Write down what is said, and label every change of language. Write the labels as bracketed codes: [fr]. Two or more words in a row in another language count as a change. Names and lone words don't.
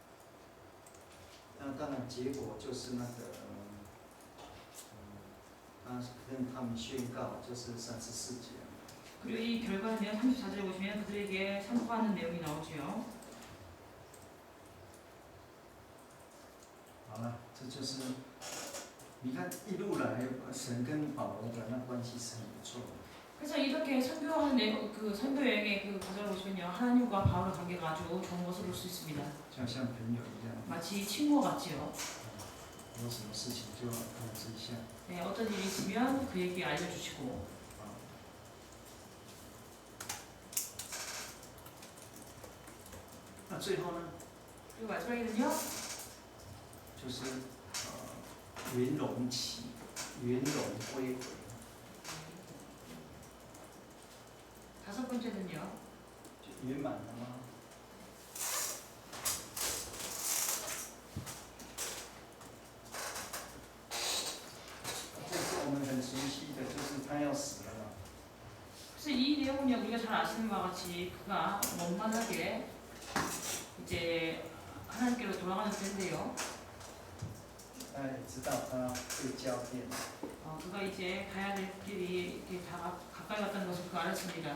[zh] 那当然，结果就是那个，他跟他们宣告，就是34节。 [ko] 그리고 이 결과는요 34절에 보시면 그들에게 선포하는 내용이 나오죠. [zh] 好了，这就是你看一路来神跟保罗的那关系是很不错的。 [ko] 그래서 이렇게 선교하는 그 선교 여행의 그 과정을 보시면요 하나님과 바울의 관계가 아주 좋은 것을 볼 수 있습니다. [zh] 像朋友一样， [ko] 마치 친구 같지요. [zh] 有什么事情就通知一下。 [ko] 네, 어떤 일이 있으면 그에게 알려주시고. [zh] 那最后呢， [ko] 그리고 마지막에는요 [zh] 就是圆融起，圆融归回。 [ko] 다섯 번째는요 [zh] 就圆满了吗？这是我们很熟悉的，就是他要死了嘛。 [ko] 그래서 이 내용은요 우리가 잘 아시는 바와 같이 그가 원만하게 이제 하나님께로 돌아가는 때인데요. [zh] 大家也知道他被交变， [ko] 그가 이제 가야 될 길이 이렇게 다 가까이 왔다는 것을 그가 알았습니다.